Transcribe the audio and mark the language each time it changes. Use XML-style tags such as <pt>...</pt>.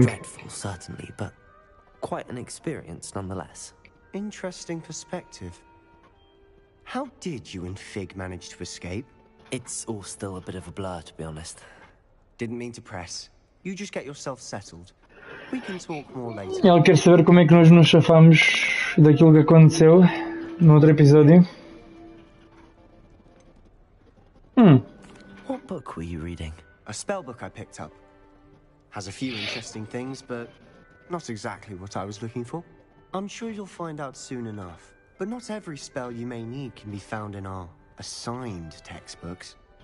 <en>Dreadful, certainly, but quite an experience nonetheless. Interesting perspective. How did you and Fig manage to escape? It's all still a bit of a blur, to be honest. Didn't mean to press. You just get yourself settled. We can talk more later.</en> <pt>Ele quer saber como é que nós nos chafamos daquilo que aconteceu no outro episódio.</pt> <en>What book were you reading? A spell book I picked up. Has a few interesting things, but not exactly what I was looking for. I'm sure you'll find out soon enough. But not every spell you may need can be found in our assigned textbooks.</en>